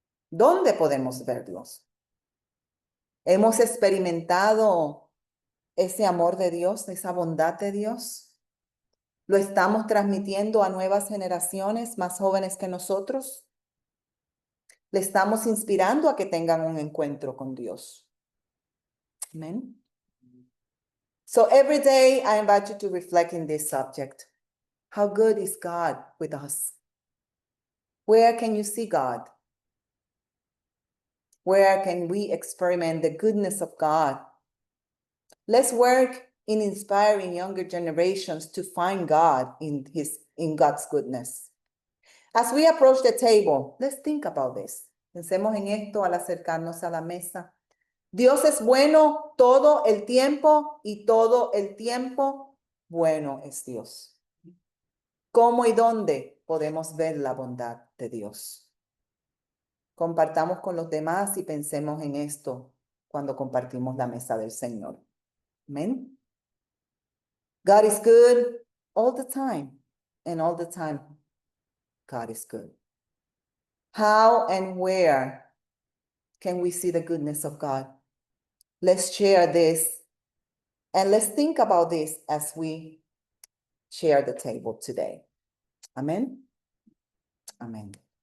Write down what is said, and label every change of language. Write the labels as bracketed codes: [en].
[es] ¿Dónde podemos verlos? ¿Hemos experimentado ese amor de Dios, esa bondad de Dios? ¿Lo estamos transmitiendo a nuevas generaciones más jóvenes que nosotros? ¿Le estamos inspirando a que tengan un encuentro con Dios? Amén. [en] So every day I invite you to reflect in this subject. How good is God with us? Where can you see God? Where can we experiment the goodness of God? Let's work in inspiring younger generations to find God in God's goodness. As we approach the table, let's think about this. [es] Pensemos en esto al acercarnos a la mesa. Dios es bueno todo el tiempo y todo el tiempo bueno es Dios. ¿Cómo y dónde podemos ver la bondad de Dios? Compartamos con los demás y pensemos en esto cuando compartimos la mesa del Señor. Amén. [en] God is good all the time, and all the time God is good. How and where can we see the goodness of God? Let's share this and let's think about this as we share the table today. Amen. Amen.